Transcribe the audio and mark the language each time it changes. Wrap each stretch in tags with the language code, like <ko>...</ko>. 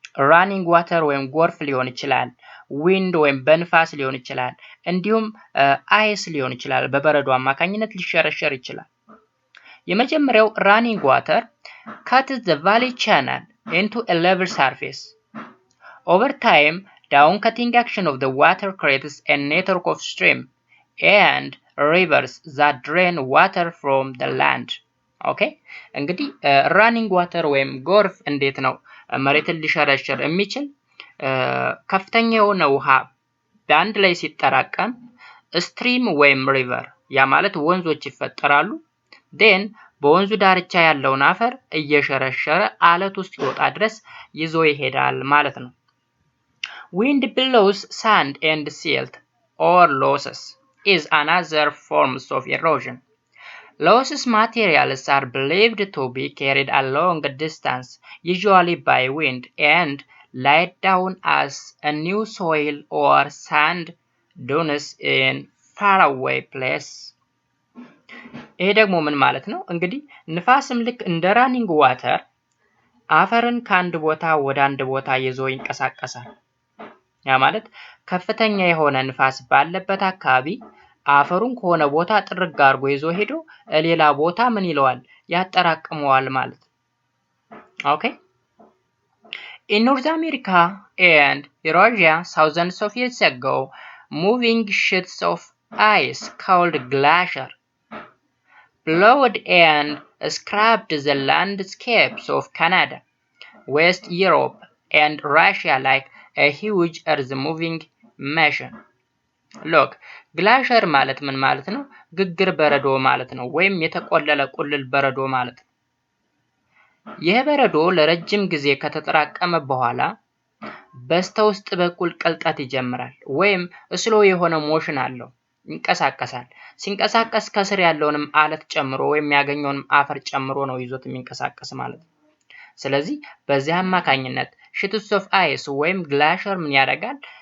<am>ራኒንግ ዋተር ወይም ጎርፍ ሊሆን ይችላል፣ ዊንድ ወይም በንፋስ ሊሆን ይችላል፣ እንዲሁም አይስ ሊሆን ይችላል፣ በበረዶ አማካኝነት ሊሸረሸር ይችላል። የመጀመሪያው ራኒንግ ዋተር</am> <en>cuts the valley channel into a level surface. Over time, down-cutting action of the water creates a network of streams and rivers that drain water from the land.</en> <am>ኦኬ፣ እንግዲህ ራኒንግ ዋተር ወይም ጎርፍ እንዴት ነው መሬትን ሊሸረሽር የሚችል? ከፍተኛ የሆነ ውሃ በአንድ ላይ ሲጠራቀም ስትሪም ወይም ሪቨር፣ ያ ማለት ወንዞች ይፈጠራሉ። ዴን በወንዙ ዳርቻ ያለውን አፈር እየሸረሸረ አለት ውስጥ ይወጣ ድረስ ይዞ ይሄዳል ማለት ነው።</am> <en>wind billows, sand and silt or losses is another forms of erosion. Loose materials are believed to be carried a long distance, usually by wind, and laid down as a new soil or sand dunes in faraway place.</en> <am>ይሄ ደግሞ ምን ማለት ነው? እንግዲህ ንፋስም ልክ እንደ ራኒንግ ዋተር አፈርን ከአንድ ቦታ ወደ አንድ ቦታ ይዞ ይንቀሳቀሳል። ያ ማለት ከፍተኛ የሆነ ንፋስ ባለበት አካባቢ አፈሩን ከሆነ ቦታ ጥርግ አድርጎ ይዞ ሄዶ ሌላ ቦታ ምን ይለዋል? ያጠራቅመዋል ማለት ነው። ኦኬ፣</am> <en>in North America and Erosia thousands of years ago, moving sheets of ice called glacier plowed and scraped the landscapes of Canada, West Europe and Russia like a huge earth-moving machine.</en> <am>Look, glacier ማለት ምን ማለት ነው? ግግር በረዶ ማለት ነው ወይም የተቆለለ ቁልል በረዶ ማለት ነው። ይህ በረዶ ለረጅም ጊዜ ከተጠራቀመ በኋላ በስተውስጥ በኩል ቀልጠት ይጀምራል ወይም ስሎ የሆነ ሞሽን አለው ይንቀሳቀሳል። ሲንቀሳቀስ ከስር ያለውንም አለት ጨምሮ ወይም ያገኘውንም አፈር ጨምሮ ነው ይዞት የሚንቀሳቀስ ማለት ነው። ስለዚህ በዚህ አማካኝነት</am> <en>sheets of ice</en> <am>ወይም glacier ምን ያደርጋል?</am>